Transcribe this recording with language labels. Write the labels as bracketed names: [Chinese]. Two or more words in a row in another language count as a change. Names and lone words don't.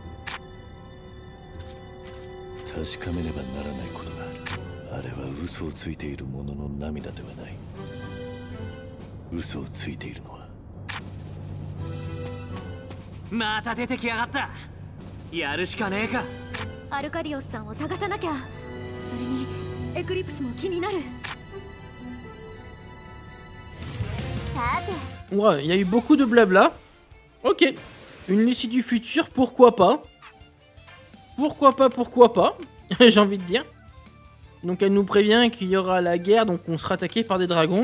[Japanese] 確かめねばならないことがある。あれは嘘をついている者の涙ではない。嘘をついているのはまた出てきやがった。やるしかねえか。アルカディオスさんを探さなきゃ。それにエクリプスも気になる。 [French] Ouais, il y a eu beaucoup de blabla. Ok, une Lucie du futur, pourquoi pas? Pourquoi pas j'ai envie de dire. Donc elle nous prévient qu'il y aura la guerre, donc on sera attaqué par des dragons.